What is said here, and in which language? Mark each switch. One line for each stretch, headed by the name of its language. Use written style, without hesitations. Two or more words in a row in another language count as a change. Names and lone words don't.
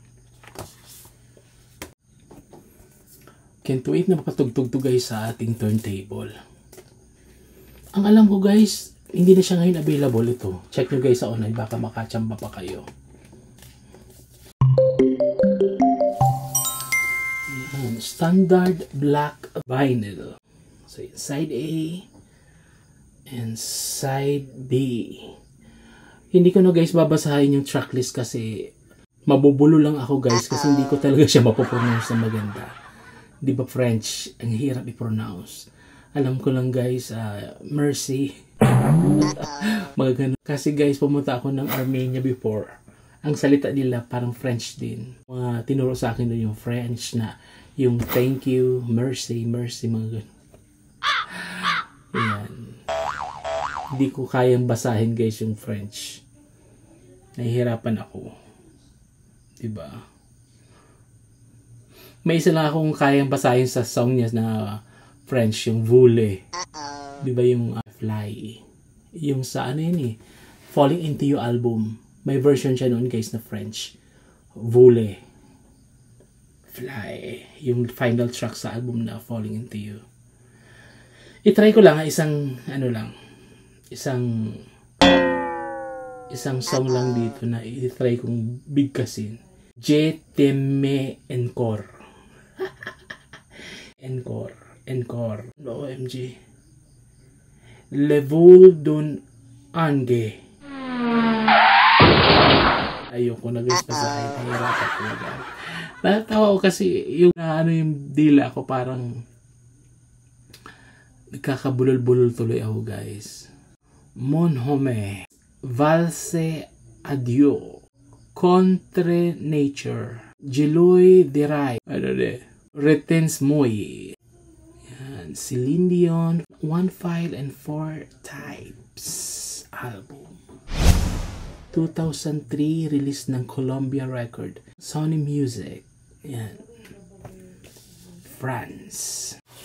English: Can't wait
Filipino: na mapatugtog to guys sa ating turntable. Ang alam ko guys, hindi na siya ngayon available ito. Check nyo guys sa online, baka makachamba pa kayo. Yan,
English: standard black vinyl. So side A and side B.
Filipino: Hindi ko na guys babasahin yung tracklist kasi mabubulo lang ako guys kasi hindi ko talaga siya mapopronounce na maganda. Di ba French? Ang hirap i-pronounce. Alam ko lang guys, Mercy. Mga ganun. Kasi guys, pumunta ako ng Armenia before. Ang salita nila parang French din. Mga tinuro sa akin doon yung French na yung
English: thank you,
Filipino: mercy, mercy, mga ganun. Ayan. Hindi ko kayang basahin guys yung French. Nahihirapan ako. Diba? May isa lang akong kayang basahin sa song niya na French, yung Voulez. Diba yung fly? Yung sa ano yun eh, Falling Into You album. May version siya noon guys na French. Voulez. Fly. Yung
English: final track
Filipino: sa album na Falling Into You. I-try ko lang isang song lang dito na i-try kong bigkasin.
French: Je t'aime encore. Encore. OMG. Le vol d'un ange.
Filipino: Ayoko na guys, basahin. Nahirapan ko na. Natawa ko kasi yung dila ko parang nagkakabulol-bulol tuloy ako guys.
French: Mon homme. Valse adieu. Contre nature. Jeloy diray. Retens moi.
Filipino: Yan. Celine Dion. One File and Four Types album. 2003 release ng Columbia Record. Sony Music. Yan. France.